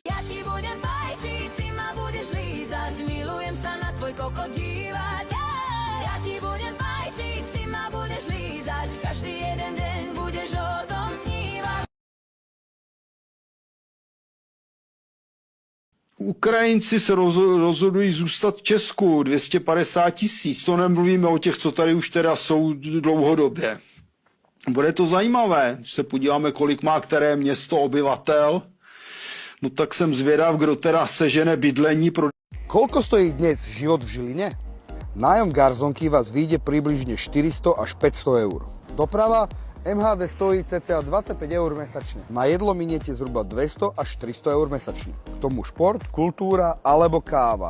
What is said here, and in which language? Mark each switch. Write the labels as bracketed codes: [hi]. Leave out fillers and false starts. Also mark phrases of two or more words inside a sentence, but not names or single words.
[sk] Ja ti budem fajčiť, ty ma budeš lízať, milujem sa na tvoj koko dívať. Ja ti budem fajčiť, ty ma budeš lízať, každý jeden deň budeš o tom snívať. [cs] Ukrajinci se rozhodují zůstat v Česku, 250 000, to nemluvíme o těch, co tady už teda jsou dlouhodobě. Bude to zajímavé, když se podíváme, kolik má které město obyvatel, no tak jsem zvědav, kdo teda sežene bydlení pro... [sk] Koľko stojí dnes život v Žiline? Nájom garzonky vás vyjde približne 400 až 500 eur. Doprava MHD stojí cca 25 eur mesačne. Na jedlo miniete zhruba 200 až 300 eur mesačne. K tomu šport, kultúra alebo káva.